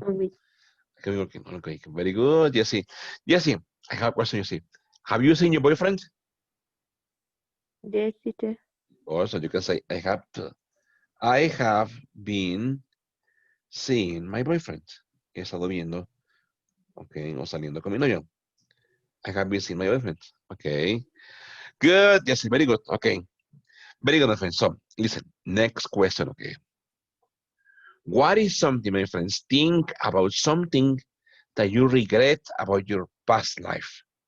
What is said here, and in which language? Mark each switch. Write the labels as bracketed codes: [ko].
[en] on week. I have been working. Okay. Very good, Jessie. Jessie, I have a question, Jessie. Have you seen your boyfriend? Yes, teacher. Also, you can say I have been seeing my boyfriend. [es] He estado viendo, okay, o saliendo con mi novio. [en] I have been seeing my boyfriend. Okay. Good. Yes, very good. Okay. Very good, my friends. So, listen, next question, okay. What is something, my friends? Think about something that you regret about your past life.